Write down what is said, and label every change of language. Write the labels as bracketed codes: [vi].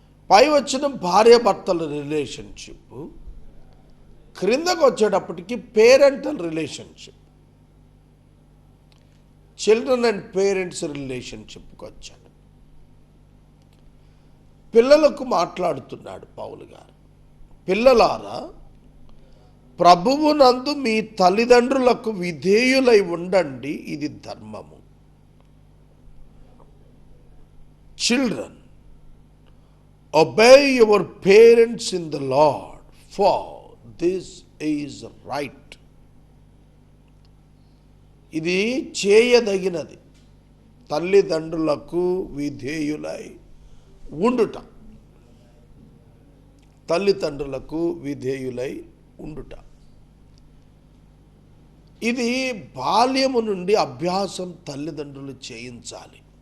[te] పై వచ్చిన భార్యాభర్తల రిలేషన్షిప్, క్రిందకు వచ్చేటప్పటికి parental relationship, children and parents రిలేషన్షిప్కి వచ్చాడు. పిల్లలకు మాట్లాడుతున్నాడు పౌలు గారు. పిల్లలారా, ప్రభువునందు మీ తల్లిదండ్రులకు విధేయులై ఉండండి, ఇది ధర్మము. [en] Children, obey your parents in the Lord, for this is right. [te] ఇది చేయదగినది, తల్లిదండ్రులకు విధేయులై ఉండుట. తల్లిదండ్రులకు విధేయులై ఉండుట. ఇది బాల్యము నుండి అభ్యాసం తల్లిదండ్రులు చేయించాలి.